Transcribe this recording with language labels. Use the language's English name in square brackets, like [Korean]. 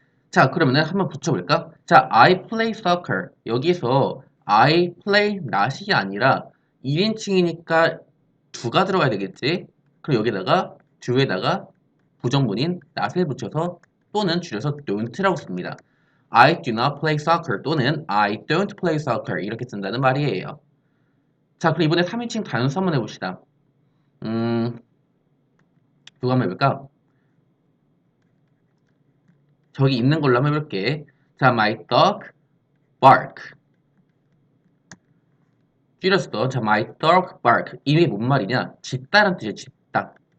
[Korean] 자, 그러면은 한번 붙여볼까? [English] 자, I play soccer. [Korean] 여기서 I play not이 아니라 1인칭이니까 do가 들어가야 되겠지? 그럼 여기다가 do에다가 부정문인 not을 붙여서 또는 줄여서 don't라고 씁니다. [English] I do not play soccer [Korean] 또는 [English] I don't play soccer [Korean] 이렇게 쓴다는 말이에요. 자, 그럼 이번에 3인칭 단수 한번 해봅시다. 누가 한번 해볼까? 저기 있는 걸로 한번 해볼게. [English] 자, my dog bark. [Korean] 줄였어. 자, [English] my dog bark. [Korean] 이게 뭔 말이냐? 짖다란 뜻이야, 짖다.